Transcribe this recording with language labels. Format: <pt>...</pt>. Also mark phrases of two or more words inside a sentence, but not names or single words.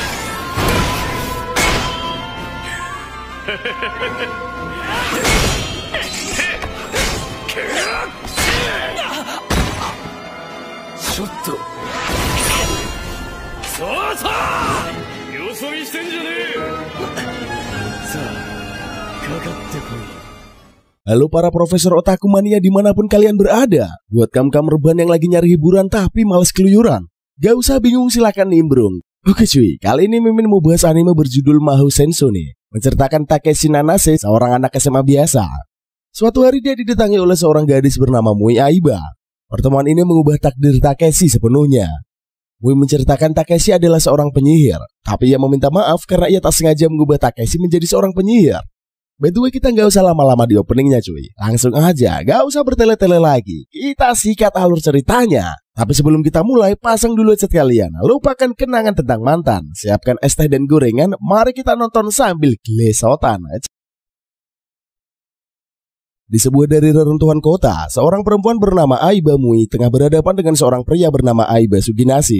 <ja>ちょっとそうそう、よそ見してんじゃねえ。さあ、かかってこい。</ja> <id>Halo para profesor otaku mania dimanapun kalian berada. Buat kamu-kamu rebahan yang lagi nyari hiburan tapi males keluyuran, gak usah bingung, silakan nimbrung. Oke cuy, kali ini Mimin mau bahas anime berjudul Mahou Senso nih, menceritakan Takeshi Nanase, seorang anak SMA biasa. Suatu hari dia didatangi oleh seorang gadis bernama Mui Aiba. Pertemuan ini mengubah takdir Takeshi sepenuhnya. Mui menceritakan Takeshi adalah seorang penyihir, tapi ia meminta maaf karena ia tak sengaja mengubah Takeshi menjadi seorang penyihir.</id> <en>By the way,</en> <id>kita nggak usah lama-lama di openingnya cuy. Langsung aja, nggak usah bertele-tele lagi. Kita sikat alur ceritanya. Tapi sebelum kita mulai, pasang dulu headset kalian. Lupakan kenangan tentang mantan. Siapkan es teh dan gorengan. Mari kita nonton sambil glesotan. Di sebuah dari reruntuhan kota, seorang perempuan bernama Aiba Mui tengah berhadapan dengan seorang pria bernama Aiba Suginasi.</id>